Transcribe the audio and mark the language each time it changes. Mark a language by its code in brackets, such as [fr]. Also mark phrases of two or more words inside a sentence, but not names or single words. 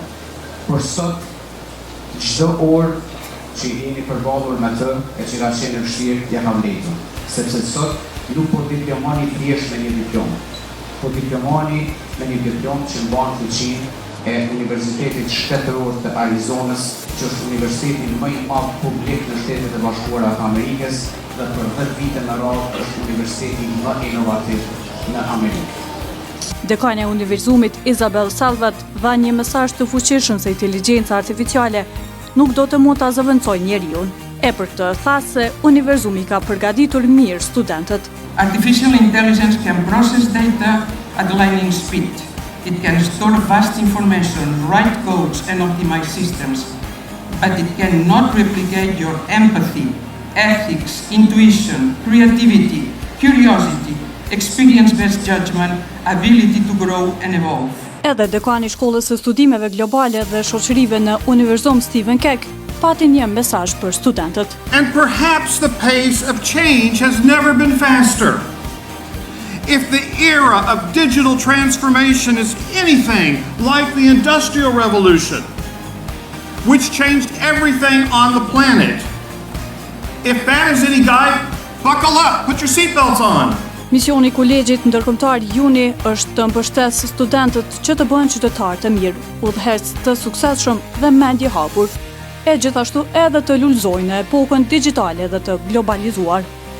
[sq] Por sot, çdo orë që jeni përballur me të e që ka qenë vështirë ja ka vlerësuar, sepse sot nuk po diplomani thjesht me një diplom, po diplomani me një diplom që mban fuqinë e Universitetit Shtetëror të Arizonës, që është universiteti më i madh publik në Shtetet e Bashkuara të Amerikës dhe për 10 vite me radhë është universiteti më inovativ në Amerikë. Dekania e Univerzumit Isabel Salvat dha një mesazh të fuqishëm se inteligjenca artificiale nuk do të mund ta zëvendësojë njeriu. E për këtë tha se Univerzumi ka përgatitur mirë studentët. [en] Artificial intelligence can process data at lightning speed. It can store vast information, write codes and optimize systems, but it cannot replicate your empathy, ethics, intuition, creativity, curiosity, experience-based judgment, ability to grow and evolve. [sq] Edhe dekani i Shkollës së Studimeve Globale dhe Shoqërive në Univerzum Stephen Keck pati një mesazh për studentët. [en] And perhaps the pace of change has never been faster. If the era of digital transformation is anything like the Industrial Revolution, which changed everything on the planet, if that is any guide, buckle up, put your seatbelts on. [sq] Misioni i Kolegjit Ndërkombëtar UNI është të mbështesë studentët që të bëhen qytetarë të mirë, udhëheqës të suksesshëm dhe mendje hapur, e gjithashtu edhe të lulëzojnë në epokën digjitale dhe të globalizuar.